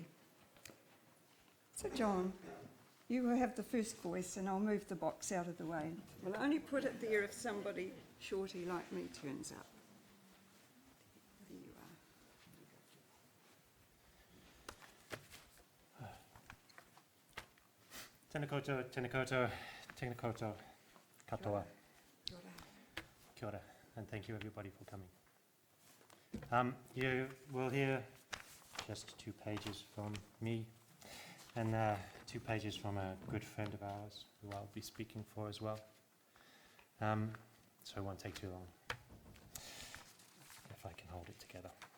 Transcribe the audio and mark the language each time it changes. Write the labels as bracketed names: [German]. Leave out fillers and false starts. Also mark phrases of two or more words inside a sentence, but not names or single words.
[English] So John, you will have the first voice and I'll move the box out of the way. We'll only put it there if somebody shorty like me turns up. There you are. [Māori] Tēnā koutou, tēnā koutou, tēnā koutou, katoa. Kia ora, [English] and thank you everybody for coming. You will hear just 2 pages from me and 2 pages from a good friend of ours who I'll be speaking for as well. So it won't take too long, if I can hold it together.